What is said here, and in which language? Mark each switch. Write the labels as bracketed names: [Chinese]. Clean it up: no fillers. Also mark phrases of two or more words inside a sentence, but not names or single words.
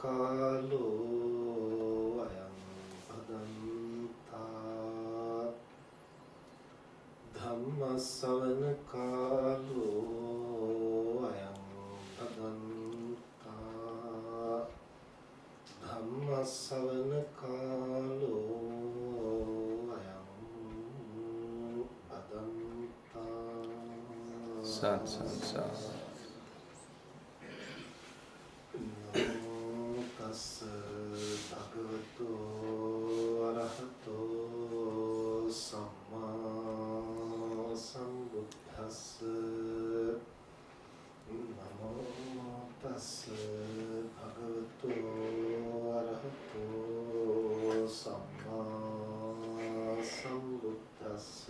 [Pali] කාලෝ අයං භදන්තා ධම්ම ශ්‍රවණ කාලෝ අයං භදන්තා ධම්ම ශ්‍රවණ කාලෝ අයං භදන්තා සත් භගවතු අරහතෝ සම්මා සම්බුද්දස්ස නමෝ තස්ස භගවතු අරහතෝ සම්මා සම්බුද්දස්ස